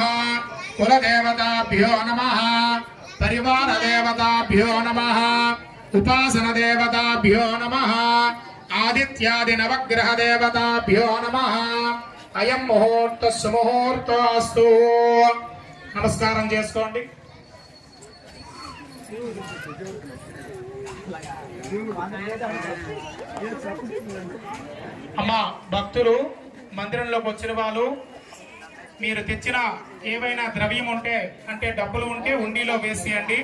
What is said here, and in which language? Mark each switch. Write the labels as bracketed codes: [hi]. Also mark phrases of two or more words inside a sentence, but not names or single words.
[sa] कुलदेवताभ्यो नमः। परिवारदेवताभ्यो नमः। उपासनदेवताभ्यो नमः। आदित्यादि नवग्रह देवताभ्यो नमः। अयं मुहूर्त सुमुहूर्तोऽस्तु। [te] नमस्कारं చేసుకోండి। అమ్మా భక్తులు మందిరంలోకి వచ్చిన వాళ్ళు మీరు తెచ్చిన ఏవైనా ద్రవ్యం ఉంటే అంటే డబ్బులు ఉంటే హుండీలో వేసియండి।